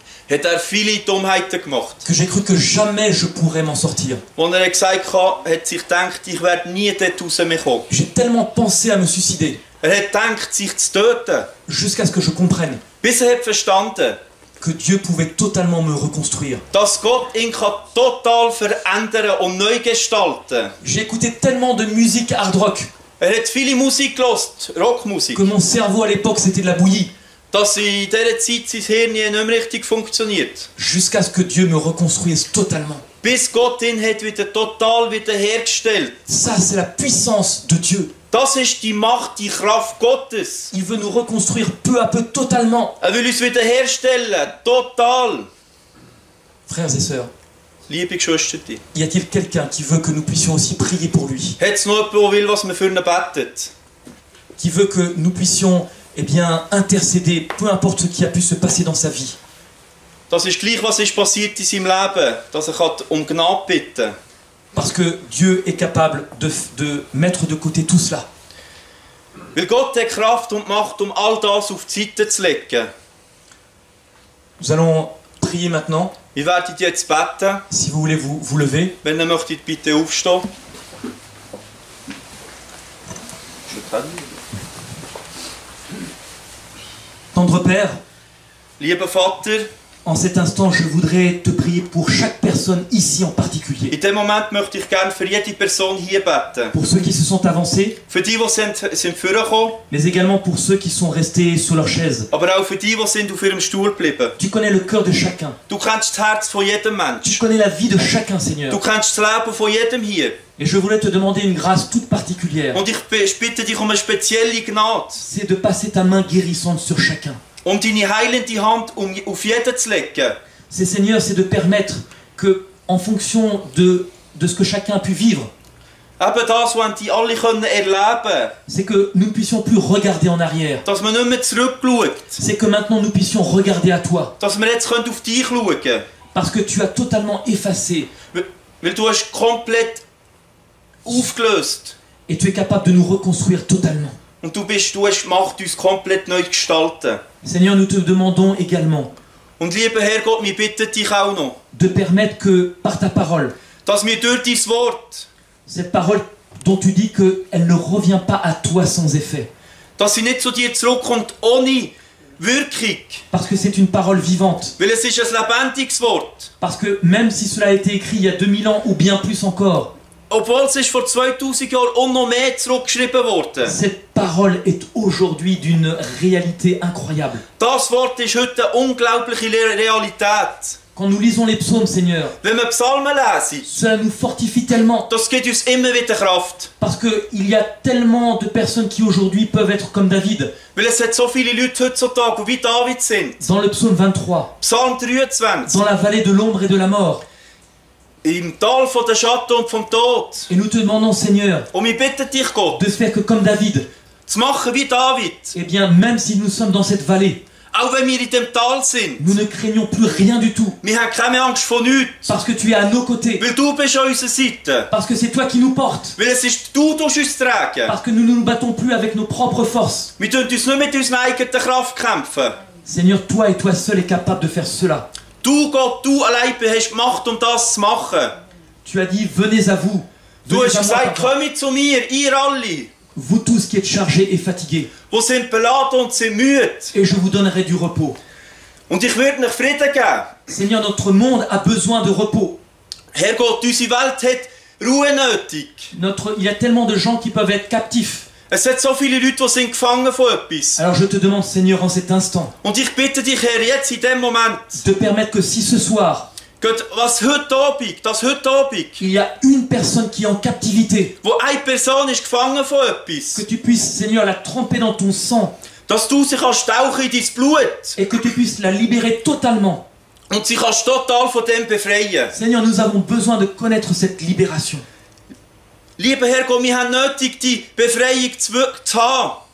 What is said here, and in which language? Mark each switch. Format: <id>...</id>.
<de>hat viele Dummheiten gemacht.</de> <fr>que j'ai cru que jamais je pourrais m'en sortir.</fr> <de>Als er gesagt hat sich gedacht, ich werde nie dort rauskommen.</de> <fr>J'ai tellement pensé à me suicider</fr> <de>Er hat gedacht, sich zu töten.</de> <fr>jusqu'à ce que je comprenne</fr> <de>Bis er hat verstanden,</de> <fr>que Dieu pouvait totalement me reconstruire.</fr> <de>dass Gott ihn total verändern und neu gestalten kann.</de> <fr>J'ai écouté tellement de musique hard rock</fr> <de>Er hat viele Musik gehört, Rockmusik,</de> <fr>que mon cerveau à l'époque c'était de la bouillie,</fr> <de>dass in dieser Zeit sein Hirn nicht mehr richtig funktioniert.</de> <fr>jusqu'à ce que Dieu me reconstruise totalement.</fr> <de>Bis Gott ihn hat total hergestellt.</de> <fr>Ça, c'est la puissance de Dieu.</fr> <de>Das ist die Macht, die Kraft Gottes.</de> <fr>Il veut nous reconstruire peu à peu totalement.</fr> <de>Er will uns wieder herstellen, total.</de> <fr>Frères et sœurs,</fr> <de>Liebe Geschwister,</de> <fr>y a-t-il quelqu'un qui veut que nous puissions aussi prier pour lui?</fr> <de>hat es noch jemanden, der will, was wir für ihn beten?</de> <fr>Qui veut que nous puissions, eh bien, intercéder, peu importe ce qui a pu se passer dans sa vie?</fr> <de>Das ist gleich, was ist passiert in seinem Leben, dass er um Gnade bitten kann.</de> <fr>Parce que Dieu est capable de mettre de côté tout cela.</fr> <de>Weil Gott hat Kraft und Macht, um all das auf die Seite zu legen.</de> <fr>Nous allons prier maintenant.</fr> <de>Wir werden jetzt beten.</de> <fr>Si vous voulez vous lever.</fr> <de>Wenn ihr möchtet, bitte aufstehen.</de> <fr>Tendre Père,</fr> <de>Lieber Vater,</de> <fr>en cet instant, je voudrais te prier pour chaque personne ici en particulier.</fr> <de>in dem Moment möchte ich gerne für jede Person hier beten.</de> <fr>Pour ceux qui se sont avancés,</fr> <de>Für die sind vorgekommen,</de> <fr>mais également pour ceux qui sont restés sur leur chaise.</fr> <de>aber auch für die sind auf ihrem Stuhl geblieben.</de> <fr>Tu connais le cœur de chacun.</fr> <de>Du kennst das Herz von jedem</de> <fr>Tu</fr> <de>Mensch.</de> <fr>connais la vie de chacun, Seigneur.</fr> <de>Du kennst das Leben von jedem hier.</de> <fr>Et je voulais te demander une grâce toute particulière.</fr> <de>Und ich bitte dich um eine spezielle Gnade,</de> <fr>C'est de passer ta main guérissante sur chacun.</fr> <de>um deine heilende Hand auf jeden zu legen.</de> <fr>C'est, Seigneur, c'est de permettre que, en fonction de ce que chacun a pu vivre,</fr> <de>Eben das, was die alle erleben können,</de> <fr>c'est que nous ne puissions plus regarder en arrière.</fr> <de>dass man nicht mehr zurückschaut,</de> <fr>C'est que maintenant nous puissions regarder à toi.</fr> <de>dass wir jetzt auf dich schauen können.</de> <fr>Parce que tu as totalement effacé</fr> <de>Weil du hast komplett aufgelöst.</de> <fr>et tu es capable de nous reconstruire totalement.</fr> <de>Und du hast gemacht, uns komplett neu zu gestalten.</de> <fr>Seigneur, nous te demandons également</fr> <de>Und lieber Herrgott, wir bitten dich auch noch,</de> <fr>de permettre que par ta parole,</fr> <de>dass wir durch dein Wort,</de> <fr>cette parole dont tu dis qu'elle ne revient pas à toi sans effet,</fr> <de>dass sie nicht zu dir zurückkommt, ohne Wirkung.</de> <fr>Parce que c'est une parole vivante.</fr> <de>Weil es ist ein lebendiges Wort.</de> <fr>Parce que même si cela a été écrit il y a 2000 ans ou bien plus encore,</fr> <de>Obwohl es ist vor 2000 Jahren und noch mehr zurückgeschrieben worden.</de> <fr>cette parole est aujourd'hui d'une réalité incroyable.</fr> <de>Das Wort ist heute eine unglaubliche Realität.</de> <fr>Quand nous lisons les psaumes, Seigneur,</fr> <de>Wenn wir Psalmen lesen,</de> <fr>cela nous fortifie tellement.</fr> <de>das gibt uns immer wieder Kraft.</de> <fr>Parce qu'il y a tellement de personnes qui aujourd'hui peuvent être comme David.</fr> <de>Weil es hat so viele Leute heutzutage, die wie David sind.</de> <fr>Dans le psaume 23,</fr> <de>Psalm 23.</de> <fr>dans la vallée de l'ombre et de la mort.</fr> <de>Im Tal von der Schatten und vom Tod.</de> <fr>Et nous te demandons, Seigneur,</fr> <de>Und wir bitten dich, Gott,</de> <fr>de faire que comme David,</fr> <de>zu machen wie David.</de> <fr>eh bien, même si nous sommes dans cette vallée,</fr> <de>Auch wenn wir in dem Tal sind.</de> <fr>nous ne craignons plus rien du tout.</fr> <de>Wir haben keine Angst vor nichts.</de> <fr>Parce que tu es à nos côtés.</fr> <de>Weil du bist an unserer Seite.</de> <fr>Parce que c'est toi qui nous portes.</fr> <de>Weil es ist du tust uns tragen.</de> <fr>Parce que nous ne nous battons plus avec nos propres forces.</fr> <de>Wir tun uns nicht mit unserer eigenen Kraft kämpfen.</de> <fr>Seigneur, toi et toi seul est capable de faire cela.</fr> <de>Du, Gott, du allein hast gemacht, um das zu machen.</de> <fr>Tu as dit, venez à vous.</fr> <de>Du</de> <fr>Venez</fr> <de>hast</de> <fr>à moi,</fr> <de>gesagt,</de> <fr>Papa.</fr> <de>kommt zu mir, ihr alle,</de> <fr>Vous tous qui êtes chargés et fatigués.</fr> <de>die sind beladen und sind müde.</de> <fr>Et je vous donnerai du repos.</fr> <de>Und ich würde euch Frieden geben.</de> <fr>Seigneur, notre monde a besoin de repos.</fr> <de>Herr Gott, unsere Welt hat Ruhe nötig.</de> <fr>Il y a tellement de gens qui peuvent être captifs.</fr> <de>Es hat so viele Leute, die sind gefangen von etwas.</de> <fr>Alors je te demande, Seigneur, en cet instant,</fr> <de>Und ich bitte dich, Herr, jetzt in dem Moment,</de> <fr>de permettre que si ce soir,</fr> <de>Gott, das heute Abend,</de> <fr>il y a une personne qui est en captivité,</fr> <de>wo eine Person ist gefangen von</de> <fr>que</fr> <de>etwas,</de> <fr>tu puisses, Seigneur, la tremper dans ton sang</fr> <de>dass du sie kannst tauchen in dein Blut</de> <fr>et que tu puisses la libérer totalement.</fr> <de>und sie kannst total von dem befreien.</de> <fr>Seigneur, nous avons besoin de connaître cette libération.</fr> <de>Lieber Herr Gott, wir haben nötig, die Befreiung zu haben.</de>